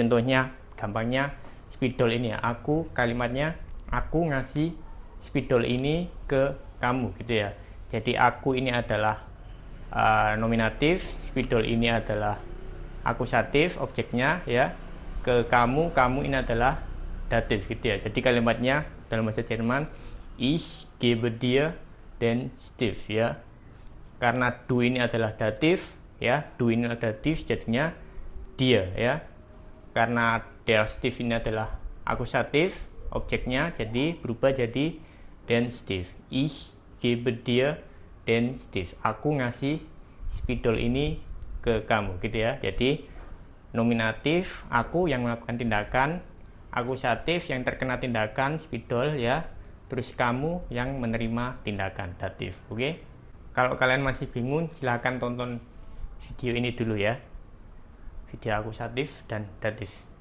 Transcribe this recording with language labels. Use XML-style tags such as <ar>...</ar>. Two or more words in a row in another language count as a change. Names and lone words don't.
<id>Contohnya gampangnya spidol ini ya, kalimatnya aku ngasih spidol ini ke kamu gitu ya. Jadi aku ini adalah nominatif, spidol ini adalah akusatif objeknya ya, ke kamu ini adalah datif gitu ya. Jadi kalimatnya dalam bahasa Jerman</id> <de>ich gebe dir den Stift</de> <id>ya. Karena du ini adalah datif ya, du ini adalah datif jadinya dia ya. Karena</id> <de>der Stift</de> <id>ini adalah akusatif objeknya, jadi berubah jadi</id> <de>den Stift. Ich gebe dir den Stift.</de> <id>Aku ngasih spidol ini ke kamu gitu ya. Jadi nominatif aku yang melakukan tindakan, akusatif yang terkena tindakan spidol ya, terus kamu yang menerima tindakan datif. Oke. Kalau kalian masih bingung, silahkan tonton video ini dulu ya, video akusatif dan datif.</id>